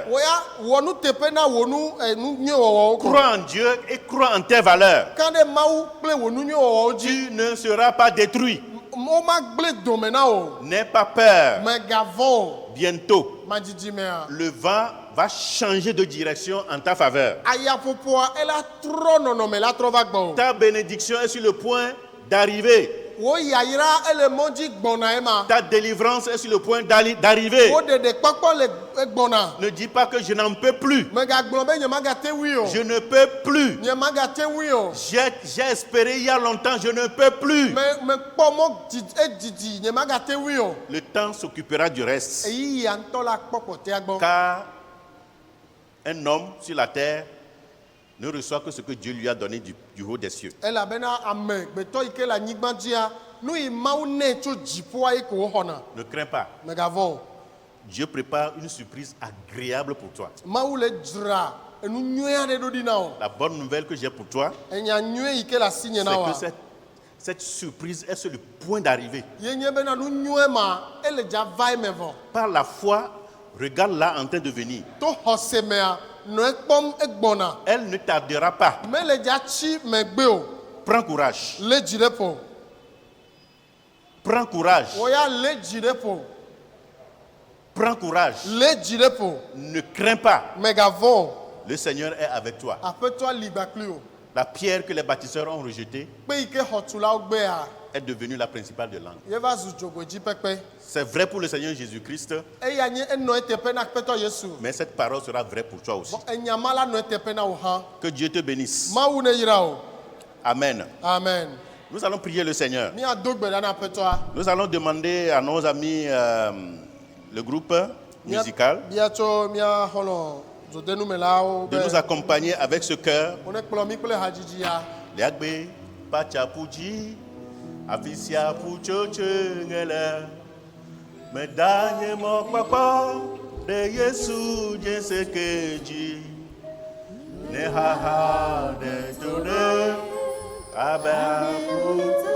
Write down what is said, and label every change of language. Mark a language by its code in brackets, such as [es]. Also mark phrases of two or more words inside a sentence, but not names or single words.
[ee] Wo ya wɔ nu teƒe na wo nu nu nyui wɔwɔwo ko. [fr] Crois en Dieu et crois en tes valeurs. [ee] Kan ɖe Mawu kple wo nu nyui wɔwɔwo dzi. [fr] Tu ne seras pas détruit. [ee] Wo ma gblẽ dome na o. [fr] N'aie pas peur. [ee] Megavɔ o. [fr] Bientôt, [ee] Madzidzi [fr] le vent va changer de direction en ta faveur. [ee] ayaƒoƒoa ela trɔ nɔnɔme la trɔ va gbɔ o. [fr] Ta bénédiction est sur le point d'arriver. [ee] Wo yayra ele mɔ dzi gbɔna ema. [fr] Ta délivrance est sur le point d'arriver. [ee] Wo ɖeɖekpɔkpɔ le gbɔna. [fr] Ne dis pas que je n'en peux plus. [ee] Megagblɔ be nye magate wui o. [fr] Je ne peux plus. [ee] Nye magate wui o. [fr] J'ai espéré il y a longtemps, je ne peux plus. [ee] Mekpɔ mɔ edidi nye magate wui o. [fr] Le temps s'occupera du reste. [ee] Eyi ya ŋutɔ la kpɔ kpɔtɛa gbɔ. [fr] Car un homme sur la terre ne reçoit que ce que Dieu lui a donné du haut des cieux. [ee] Elabena ame gbetɔ yi ke le anyigba dzia, nu yi Mawu nɛ tso dziƒoa yi ko woxɔna. [fr] Ne crains pas. [ee] Megavɔ o. [fr] Dieu prépare une surprise agréable pour toi. [ee] Mawu le dzra enu nyui aɖe ɖo ɖi na o. [fr] La bonne nouvelle que j'ai pour toi, [ee] Enya nyui yi ke le asi nye [fr] c'est [ee] na [fr] que [ee] wa. [fr] cette surprise est sur le point d'arriver. [ee] Ye nye bena nu nyui ma ele dza va eme vɔ. [fr] Par la foi, regarde-la en train de venir. [ee] To xɔse mea nɔ ekpɔm egbɔna. [fr] Elle ne tardera pas. [ee] Mele dza tsi megbe o. [fr] Prends courage. [ee] Le dzi ɖe ƒo. [fr] Prends courage. [ee] Wo ya le dzi ɖe ƒo. [fr] Prends courage. [ee] Le dzi ɖe ƒo. [fr] Ne crains pas. [ee] Megavɔ o. [fr] Le Seigneur est avec toi. [ee] Aƒetɔa li gbakpli o. [fr] La pierre que les bâtisseurs ont rejetée [ee] Kpe yi ke xɔtulawo gbea, [fr] est devenue la principale de langue. [ee] ye va zu dzogoedzi pɛpɛ. [fr] C'est vrai pour le Seigneur Jésus-Christ, [ee] Eya nye enɔ eteƒe na Aƒetɔ Yesu. [fr] mais cette parole sera vraie pour toi aussi. [ee] Enyama la nɔ eteƒe na wo hã. [fr] Que Dieu te bénisse. [ee] Mawu ne yra o. Amen. Amen. [fr] Nous allons prier le Seigneur. [ee] Míado gbe ɖa na Aƒetɔa. [fr] Nous allons demander à nos amis, le groupe musical, [ee] Bia tso mía xɔlɔ zodenumelawo [fr] de nous accompagner avec ce cœur. [ee] wo ne kplɔ mí kple hadzidzi ya. Liagbe, Pachapuji, Afisia Puchoche Ngele, Medanye Mokpakpa, de Yesu Jesekeji, Nehaha de Tode, Abapu,